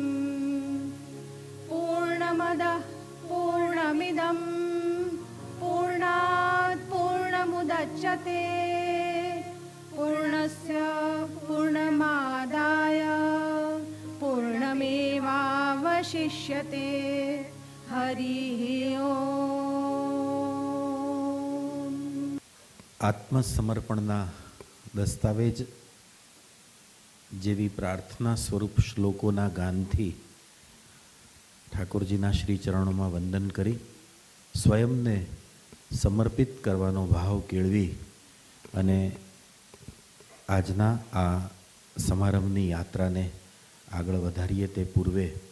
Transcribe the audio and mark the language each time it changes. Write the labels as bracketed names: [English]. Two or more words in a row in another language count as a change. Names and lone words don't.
[Sanskrit] पूर्णमदः पूर्णमिदं पूर्णात् पूर्णमुदच्यते पूर्णस्य पूर्णमादाय पूर्णमेवावशिष्यते। हरिः ओम्। [Gujarati] આત્મસમર્પણના દસ્તાવેજ જેવી પ્રાર્થના સ્વરૂપ શ્લોકોના ગાનથી ઠાકોરજીના શ્રી ચરણોમાં વંદન કરી સ્વયંને સમર્પિત કરવાનો ભાવ કેળવી અને આજના આ સમારંભની યાત્રાને આગળ વધારીએ તે પૂર્વે